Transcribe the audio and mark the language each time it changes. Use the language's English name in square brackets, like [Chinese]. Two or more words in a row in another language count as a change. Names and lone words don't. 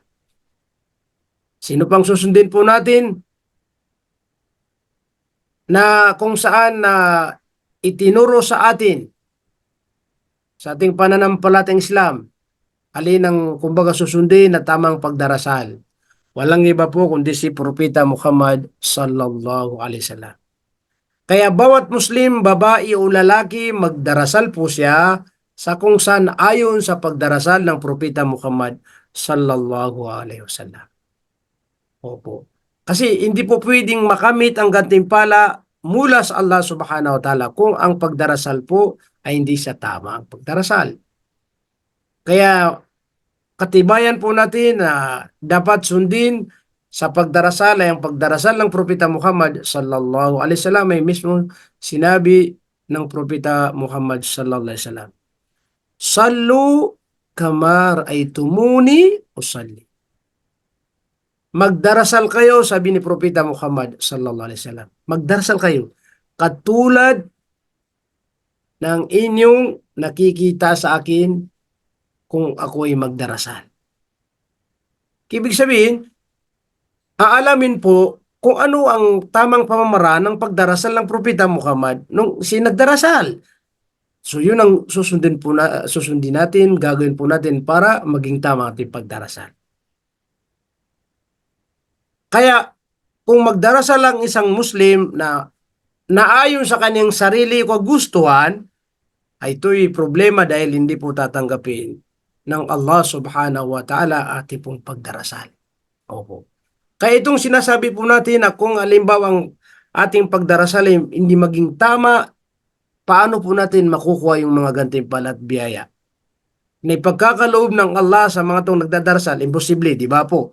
[Filipino] Sino pang susundin po natin na kung saan itinuro sa atin sa ating pananampalatayang Islam alin ang kumbaga susundin na tamang pagdarasal. Walang iba po kundi si Propeta Muhammad [Arabic] صلى الله عليه وسلم. [Filipino] Kaya bawat Muslim, babae o lalaki, magdarasal po siya sa kung saan ayon sa pagdarasal ng Propeta Muhammad [Arabic] صلى الله عليه وسلم. [Filipino] Opo. Kasi hindi po pwedeng makamit ang gantimpala mula sa Allah [Arabic] سبحانه وتعالى [Filipino] kung ang pagdarasal po ay hindi sa tama ang pagdarasal. Kaya katibayan po natin na dapat sundin sa pagdarasal ay ang pagdarasal ng Propeta Muhammad [Arabic] صلى الله عليه وسلم [Filipino] ay mismo sinabi ng Propeta Muhammad [Arabic] صلى الله عليه وسلم, "صلوا كما رأيتموني أصلي." [Filipino] Magdarasal kayo, sabi ni Propeta Muhammad [Arabic] صلى الله عليه وسلم. [Filipino] Magdarasal kayo katulad ng inyong nakikita sa akin kung ako ay magdarasal. Ibig sabihin, aalamin po kung ano ang tamang pamamaraan ng pagdarasal ng Propeta Muhammad nung nagdarasal. So yun ang susundin natin, gagawin po natin para maging tama ang ating pagdarasal. Kaya kung magdarasal ang isang Muslim na naayon sa kanyang sarili o kagustuhan, ay ito'y problema dahil hindi po tatanggapin ng Allah [Arabic] سبحانه وتعالى [Filipino] ating pong pagdarasal. Opo. Kaya itong sinasabi po natin na kung halimbawa ang ating pagdarasal ay hindi maging tama, paano po natin makukuha yung mga gantimpala at biyaya? Na ipagkakaloob ng Allah sa mga itong nagdadarasal, imposible, di ba po?